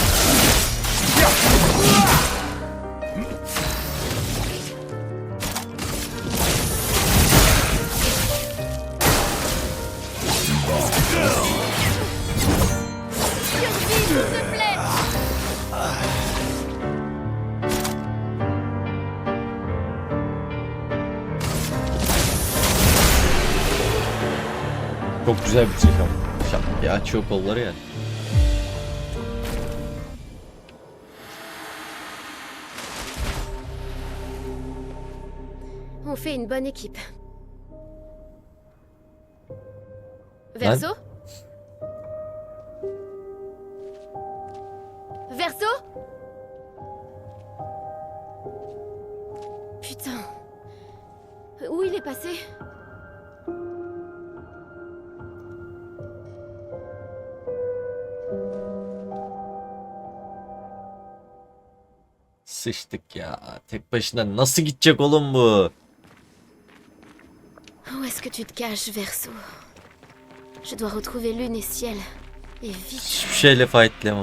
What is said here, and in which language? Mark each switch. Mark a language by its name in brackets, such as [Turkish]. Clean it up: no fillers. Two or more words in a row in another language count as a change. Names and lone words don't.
[French] Survie, s'il te plaît. [Turkish] Çok güzel bir çıkam. Şap diye açıyor kolları ya. [French] On fait une bonne équipe. Verso? Verso? Putain. Où il est passé? [Turkish] Sıçtık ya. Tek başına nasıl gidecek oğlum bu? [French] Où est-ce que tu te caches, Verso? Je dois retrouver Lune et Ciel. Et vite. [Turkish] Hiçbir şeyle fightlayamam.